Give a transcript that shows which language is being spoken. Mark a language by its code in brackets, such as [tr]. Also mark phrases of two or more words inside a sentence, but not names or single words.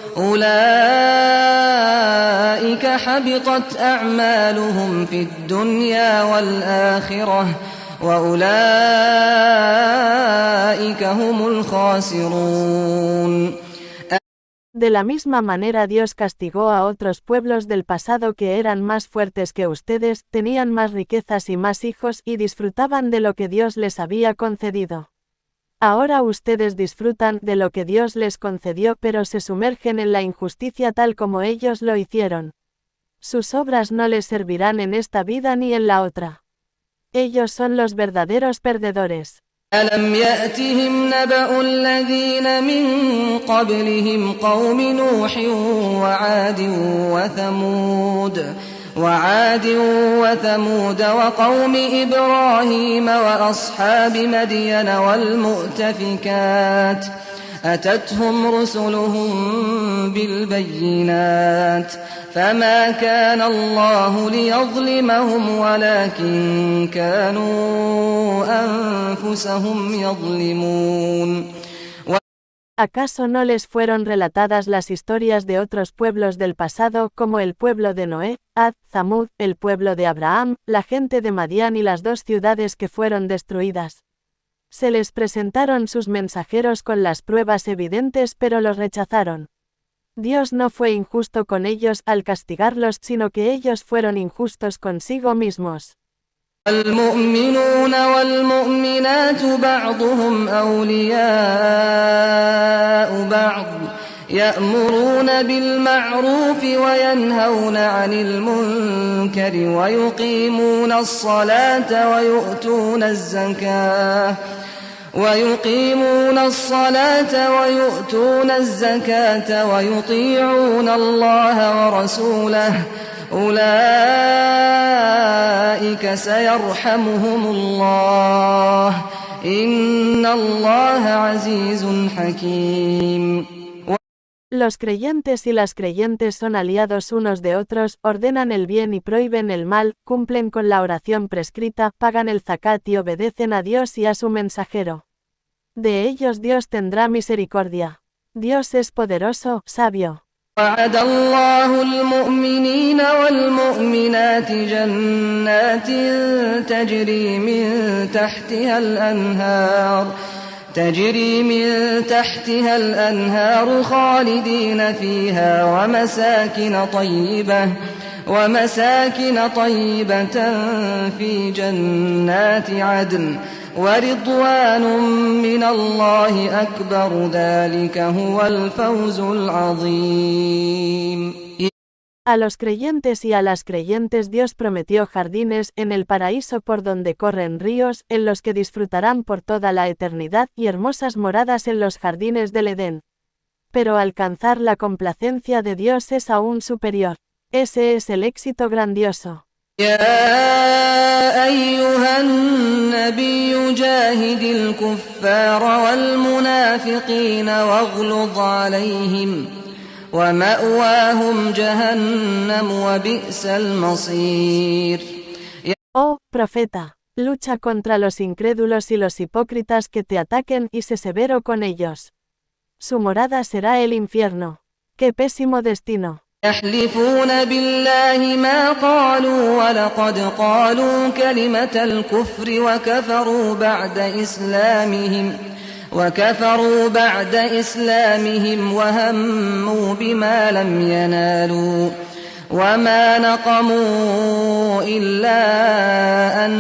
[ar] أولئك حبطت أعمالهم في الدنيا والآخرة وأولئك هم الخاسرون. [es] De la misma manera Dios castigó a otros pueblos del pasado que eran más fuertes que ustedes, tenían más riquezas y más hijos y disfrutaban de lo que Dios les había concedido. Ahora ustedes disfrutan de lo que Dios les concedió pero se sumergen en la injusticia tal como ellos lo hicieron. Sus obras no les servirán en esta vida ni en la otra. Ellos son los verdaderos perdedores. [ar] ألم يأتهم نبأ الذين من قبلهم قوم نوح وعاد وثمود وقوم إبراهيم وأصحاب مدين والمؤتفكات أتتهم رسلهم بالبينات فما كان الله ليظلمهم ولكن كانوا أنفسهم يظلمون. [es] ¿Acaso no les fueron relatadas las historias de otros pueblos del pasado como el pueblo de Noé, Ad, Zamud, el pueblo de Abraham, la gente de Madián y las 2 ciudades que fueron destruidas? Se les presentaron sus mensajeros con las pruebas evidentes pero los rechazaron. Dios no fue injusto con ellos al castigarlos, sino que ellos fueron injustos consigo mismos. [ar] المؤمنون والمؤمنات بعضهم أولياء بعض يأمرون بالمعروف وينهون عن المنكر ويقيمون الصلاة ويؤتون الزكاة ويطيعون الله ورسوله أولئك سيرحمهم الله إن الله عزيز حكيم. [es] Los creyentes y las creyentes son aliados unos de otros, ordenan el bien y prohíben el mal, cumplen con la oración prescrita, pagan el zakat y obedecen a Dios y a su mensajero. De ellos Dios tendrá misericordia. Dios es poderoso, sabio. [ar] وعد الله المؤمنين والمؤمنات جنات تجري من تحتها الأنهار خالدين فيها ومساكن طيبة في جنات عدن ورضوان من الله أكبر ذلك هو الفوز العظيم. [es] A los creyentes y a las creyentes Dios prometió jardines en el paraíso por donde corren ríos, en los que disfrutarán por toda la eternidad, y hermosas moradas en los jardines del Edén. Pero alcanzar la complacencia de Dios es aún superior. Ese es el éxito grandioso. [ar] يا أيها النبي جاهد الكفار والمنافقين واغلظ عليهم ومأواهم جهنم وبئس المصير. [es] Oh, profeta, lucha contra los incrédulos y los hipócritas que te ataquen y sé severo con ellos. Su morada será el infierno. ¡Qué pésimo destino! [ar] يحلفون بالله ما قالوا ولقد قالوا كلمة الكفر وكفروا بعد إسلامهم وهموا بما لم ينالوا وما نقموا إلا أن